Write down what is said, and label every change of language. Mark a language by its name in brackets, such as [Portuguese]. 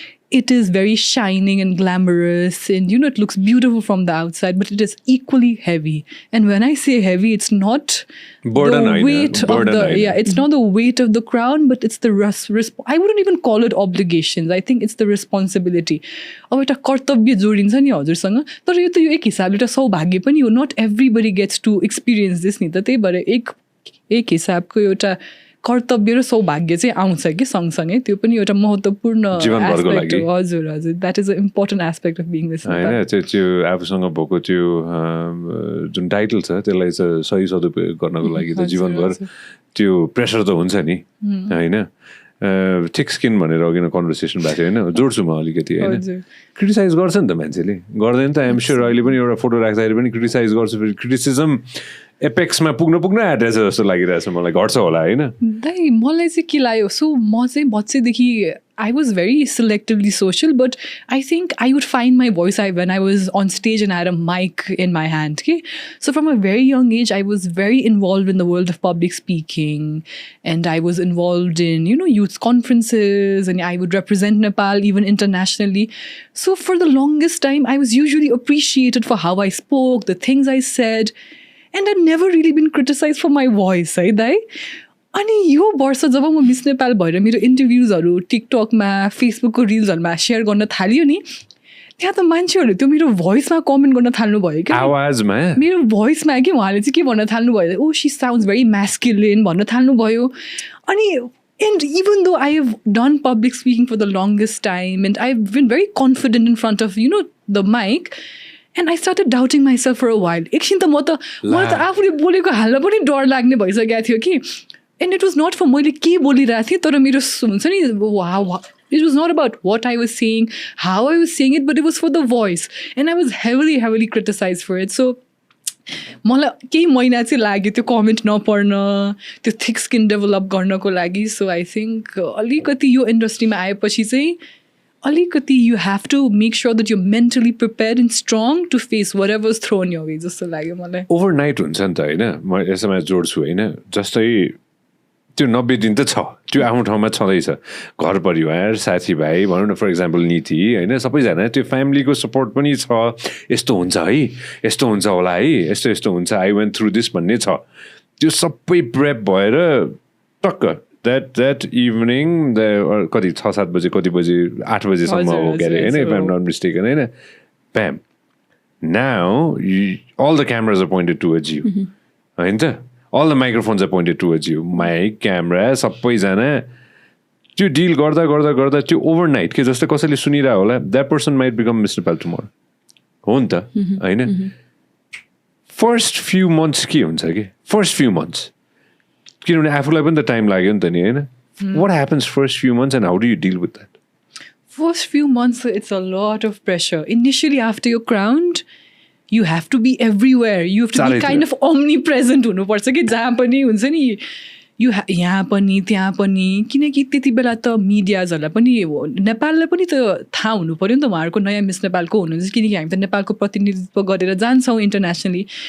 [English] It is very shining and glamorous and it looks beautiful from the outside, but it is equally heavy. And when I say heavy, it's not the weight of it's not the weight of the crown, but it's the I wouldn't even call it obligations. I think it's the responsibility. [Nepali] अब एउटा कर्तव्य जोडिन्छ नि हजुरसँग, तर यो त एक हिसाबले एउटा सौभाग्य पनि हो. [English] not everybody gets to experience this [Nepali] नि त. त्यही भएर एक हिसाबको एउटा कर्तव्य र सौभाग्य चाहिँ आउँछ कि सँगसँगै. त्यो पनि एउटा महत्त्वपूर्ण एस्पेक्ट हो. हजुर [English] That is a important aspect of being miss Nepal. [Nepali] होइन त्यो आफूसँग भएको त्यो जुन टाइटल छ त्यसलाई चाहिँ सही सदुपयोग गर्नको लागि त जीवनभर त्यो प्रेसर त हुन्छ नि होइन. थिक स्किन भनेर अघि नै कन्भर्सेसन भएको थियो होइन, जोड्छु म अलिकति होइन. क्रिटिसाइज गर्छ नि त मान्छेले, गर्दैन त. [English] I'm sure [Nepali] अहिले पनि एउटा फोटो राख्दाखेरि पनि क्रिटिसाइज गर्छु. फेरि क्रिटिसिजम एपेक्समा पुग्न आँटेछ जस्तो लागिरहेछ मलाई, घट्छ होला होइन? दाइ मलाई चाहिँ के लाग्यो, सो म चाहिँ बच्चैदेखि [English] I was very selectively social, but I think I would find my voice when I was on stage and I had a mic in my hand. Okay? So from a very young age, I was very involved in the world of public speaking, and I was involved in, youth conferences, and I would represent Nepal even internationally. So for the longest time, I was usually appreciated for how I spoke, the things I said, and I'd never really been criticized for my voice, [Nepali] है दाइ? अनि यो वर्ष जब म miss Nepal भएर मेरो इन्टरभ्युजहरू टिकटकमा, फेसबुकको रिल्सहरूमा share गर्न थाल्यो नि, त्यहाँ त मान्छेहरूले त्यो मेरो भोइसमा कमेन्ट गर्न थाल्नु भयो क्या, आवाजमा, मेरो भोइसमा कि उहाँले चाहिँ के भन्न थाल्नु भयो, [English] oh she sounds very masculine [Nepali] भन्न थाल्नु भयो. [English] अनि and even though I have done public speaking for the longest time and I've been very confident in front of, the mic, and I started doubting myself for a while. [Nepali] एकछिन त मलाई त आफूले बोलेको हाल्न पनि डर लाग्ने भइसकेको थियो कि. [English] And it was not for [Nepali] मैले के बोलिरहेको थिएँ, तर मेरो हुन्छ नि, [English] it was not about what I was saying, how I was saying it, but it was for the voice. And I was heavily criticized for it. So [Nepali] मलाई केही महिना चाहिँ लाग्यो त्यो कमेन्ट नपढ्न, त्यो थिक स्किन डेभलप गर्नको लागि. [English] so I think [Nepali] अलिकति यो इन्डस्ट्रीमा आएपछि चाहिँ अलिकति [English] you have to make sure that you're mentally prepared and strong to face whatever's thrown your way [Nepali] जस्तो लाग्यो मलाई. ओभरनाइट हुन्छ नि त होइन, म यसमा जोड्छु होइन. जस्तै त्यो 90 दिन त छ, त्यो आफ्नो ठाउँमा छँदैछ. घर परिवार, साथीभाइ भनौँ न, फर इक्जाम्पल नीति होइन, सबैजना त्यो फ्यामिलीको सपोर्ट पनि छ. यस्तो हुन्छ है, यस्तो हुन्छ होला है, यस्तो हुन्छ, [English] I went through this [Nepali] भन्ने छ. त्यो सबै प्रेप भएर टक्क [English] that evening [Nepali] कति 6-7 बजे, कति बजे 8 बजेसम्म हो के अरे होइन, [English] if I'm not mistaken [Nepali] होइन, [English] bam, now all the cameras are pointed towards you [Nepali] होइन त, [English] all the microphones are pointed towards you, [Nepali] mic, camera, सबैजना त्यो डिल गर्दा गर्दा गर्दा त्यो ओभरनाइट के जस्तै कसैले सुनिरहेको होला, [English] that person might become Miss Nepal tomorrow [Nepali] हो नि त होइन. [English] first few months [Nepali] के हुन्छ कि, फर्स्ट फ्यु मन्थ्स किनभने आफूलाई पनि त टाइम लाग्यो नि त नि होइन. [English] What happens first few months and how do you deal with that? First few months, it's a lot of pressure. Initially, after you're crowned, you have to be everywhere. You have to be kind of omnipresent [Nepali] हुनुपर्छ कि जहाँ पनि हुन्छ नि, यहाँ पनि त्यहाँ पनि, किनकि त्यति बेला त मिडियाजहरूलाई पनि नेपाललाई पनि त थाहा हुनु पऱ्यो नि त उहाँहरूको नयाँ मिस नेपालको हुनुहुन्छ, किनकि हामी त नेपालको प्रतिनिधित्व गरेर जान्छौँ इन्टरनेसनली.